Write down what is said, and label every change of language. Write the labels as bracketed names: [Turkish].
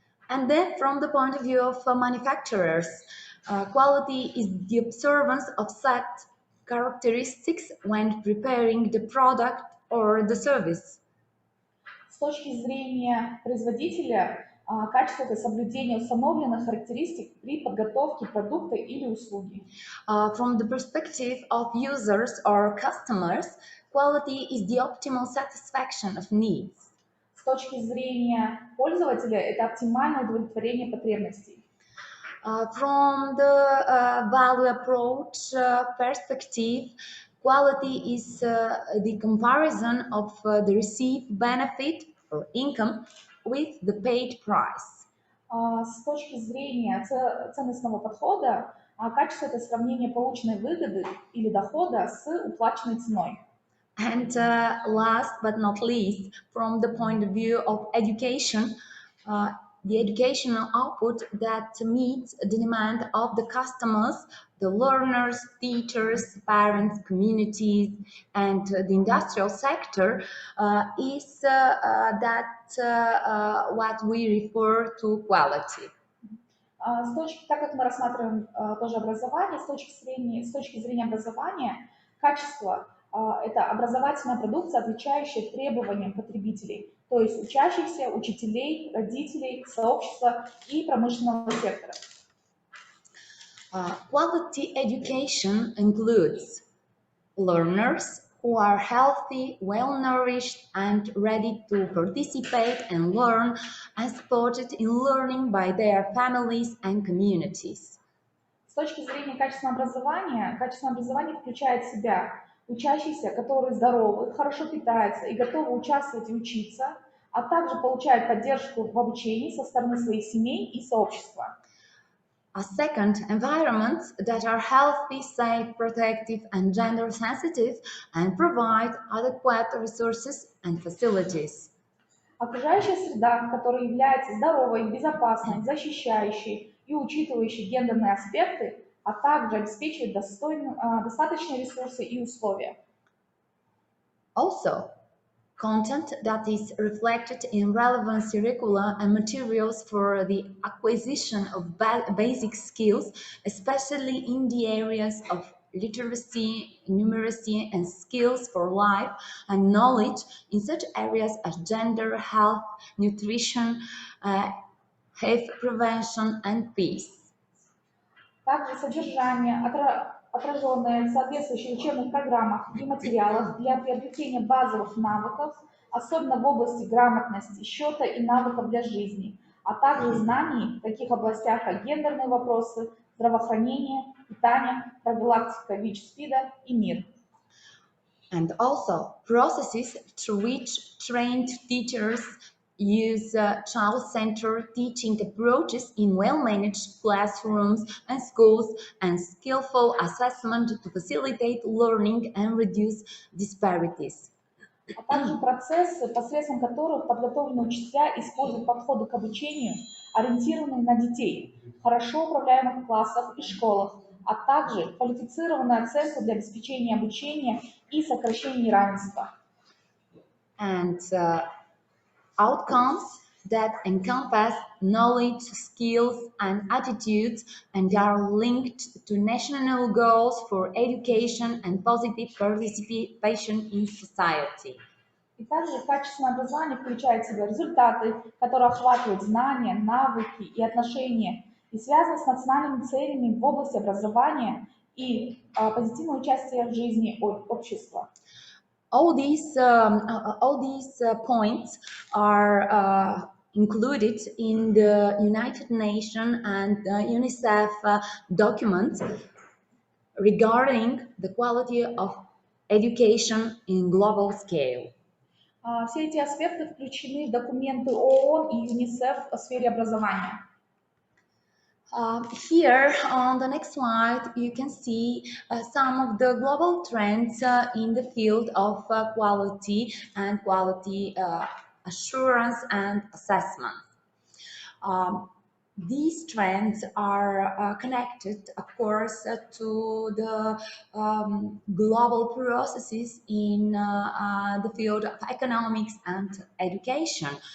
[English] And then from the point of view of manufacturers, quality is the observance of set characteristics when preparing the product or the service. [Russian] С точки зрения производителя, качество – это соблюдение установленных характеристик при подготовке продукта или услуги. [English] From the perspective of users or customers, quality is the optimal satisfaction of needs. [Russian] С точки зрения пользователя, это оптимальное удовлетворение потребностей. [English] From the value approach perspective, quality is the comparison of the received benefit or income with the paid price. [Russian] С точки зрения ценностного подхода, качество – это сравнение полученной выгоды или дохода с уплаченной ценой. [English] And last but not least, from the point of view of education, the educational output that meets the demand of the customers, the learners, teachers, parents, communities, and the industrial sector is what we refer to quality. [Russian] Так как мы рассматриваем тоже образование, с точки зрения образования, качество – это образовательная продукция, отвечающая требованиям потребителей, то есть учащихся, учителей, родителей, сообщества и промышленного сектора. [English] Quality education includes learners who are healthy, well-nourished, and ready to participate and learn, and supported in learning by their families and communities. [Russian] С точки зрения качественного образование включает в себя учащихся, которые здоровы, хорошо питаются и готовы участвовать и учиться, а также получают поддержку в обучении со стороны своих семей и сообщества. [English] Second, environments that are healthy, safe, protective, and gender sensitive, and provide adequate resources and facilities. [Russian] Окружающая среда, которая является здоровой, безопасной, защищающей и учитывающей гендерные аспекты, а также обеспечивает достаточные ресурсы и условия. [English] Also, content that is reflected in relevant curricula and materials for the acquisition of basic skills, especially in the areas of literacy, numeracy, and skills for life, and knowledge in such areas as gender, health, nutrition, health prevention, and peace. [Russian] Также содержание, отраженное в соответствующих учебных программах и материалах для приобретения базовых навыков, особенно в области грамотности, счета и навыков для жизни, а также знаний в таких областях, как гендерные вопросы, здравоохранение, питание, профилактика ВИЧ-СПИДа и мир. [English] And also processes through which trained teachers use child-centered teaching approaches in well-managed classrooms and schools and skillful assessment to facilitate learning and reduce disparities. [Russian] А также процессы, посредством которых подготовленные учителя используют подходы к обучению, ориентированные на детей, в хорошо управляемых классах и школах, а также квалифицированную оценку для обеспечения обучения и сокращения неравенства. [English] And outcomes that encompass knowledge, skills, and attitudes and are linked to national goals for education and positive participation in society. [Russian] И также качественное образование включает в себя результаты, которые охватывают знания, навыки и отношения и связано с национальными целями в области образования и позитивного участия в жизни общества. [English] All these points are included in the United Nations and UNICEF documents regarding the quality of education in global scale. [Russian] Все эти аспекты включены в документы ООН и ЮНИСЕФ в сфере образования. [English] Here on the next slide, you can see some of the global trends in the field of quality and quality assurance and assessment. These trends are connected, of course, to the global processes in the field of economics and education.